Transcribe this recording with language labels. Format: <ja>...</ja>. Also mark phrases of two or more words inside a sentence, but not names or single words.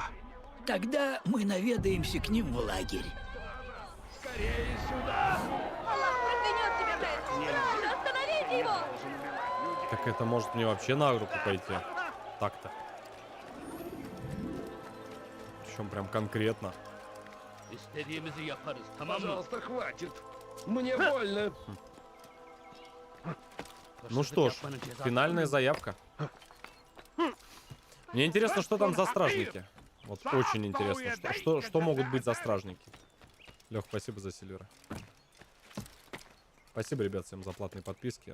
<ru>Тогда мы наведаемся к ним в лагерь. Скорее сюда! Аллах проклянет тебя за это! Стража, остановите его! Так это может мне вообще на руку пойти. Так-то. Причем прям конкретно.</ru> <tr>İstediğimizi yaparız, tamam mı?</tr> <ru>Пожалуйста, хватит. Мне больно. Ну что ж, финальная заявка. Мне интересно, что там за стражники. Вот очень интересно, что могут быть за стражники. Лех, спасибо за Сильвера. Спасибо, ребят, всем за платные подписки.</ru>